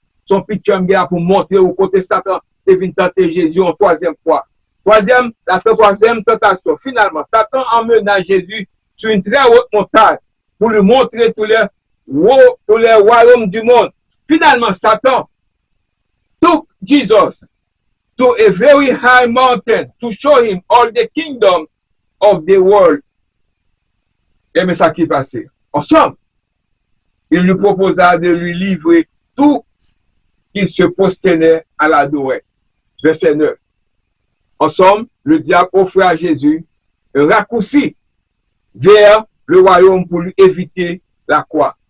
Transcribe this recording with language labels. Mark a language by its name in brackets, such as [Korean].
[French] Son pitcher pour montrer au côté Satan est venu tenter Jésus une troisième fois. La troisième tentation. Finalement, Satan emmena Jésus sur une très haute montagne pour lui montrer tous les royaumes du monde. Finalement, [English] Satan took Jesus to a very high mountain to show him all the kingdom of the world. [French] Et mais ça qui est passé. En somme, il lui proposa de lui livrer tout qu'il se prosternait à l'adorer. Verset 9. En somme, le diable offrait à Jésus un raccourci vers le royaume pour lui éviter la croix.